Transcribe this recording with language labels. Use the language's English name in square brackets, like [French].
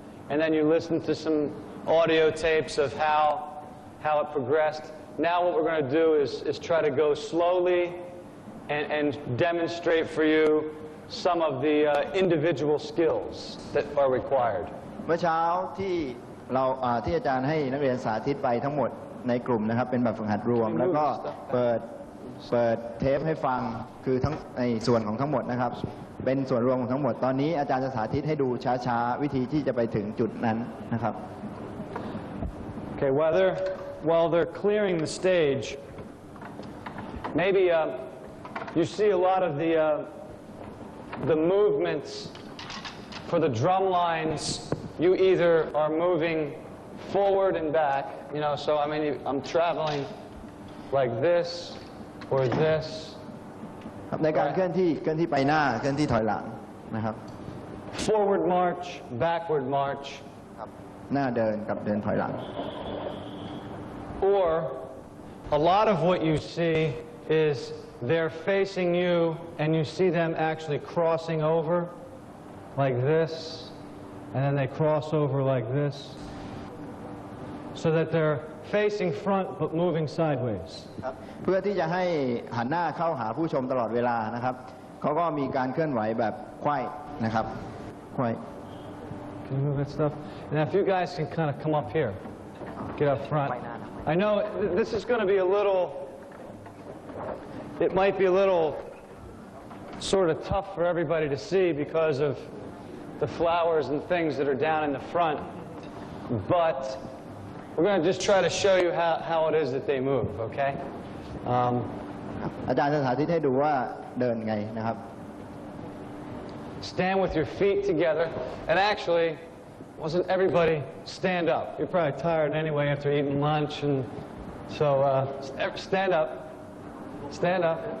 [English] And then you listen to some audio tapes of how it progressed. Now what we're going to do is try to go slowly and demonstrate for you some of the individual skills that are required. [Thai] เมื่อเช้าที่อาจารย์ให้นักเรียนสาธิตไปทั้งหมดในกลุ่มนะครับเป็นแบบฝึกหัดรวมแล้วก็เปิดเทปให้ฟังคือทั้งในส่วนของทั้งหมดนะครับเป็นส่วนรวมของทั้งหมดตอนนี้อาจารย์จะสาธิตให้ดูช้าๆวิธีที่จะไปถึงจุดนั้นนะครับ [English] Okay, while they're clearing the stage, maybe you see a lot of the movements for the drum lines. You either are moving forward and back, you know, so I mean I'm traveling like this or this. [Thai] ในการเคลื่อนที่ไปหน้าเคลื่อนที่ถอยหลังนะครับ [English] Forward march, backward march. [Thai] หน้าเดินกับเดินถอยหลัง [English] Or a lot of what you see is they're facing you and you see them actually crossing over like this and then they cross over like this so that they're facing front but moving sideways. [Thai] เพื่อที่จะให้หันหน้าเข้าหาผู้ชมตลอดเวลานะครับเขาก็มีการเคลื่อนไหวแบบไขว้นะครับไขว้ [English] Can you move that stuff? Now if you guys can kind of come up here, get up front. I know this is going to be a little, it might be a little sort of tough for everybody to see because of the flowers and things that are down in the front, but we're going to just try to show you how it is that they move, okay? [Thai] อาจารย์จะสาธิตให้ดูว่าเดินไงนะครับ [English] Stand with your feet together, and actually, wasn't everybody stand up? You're probably tired anyway after eating lunch, and so stand up. Stand up.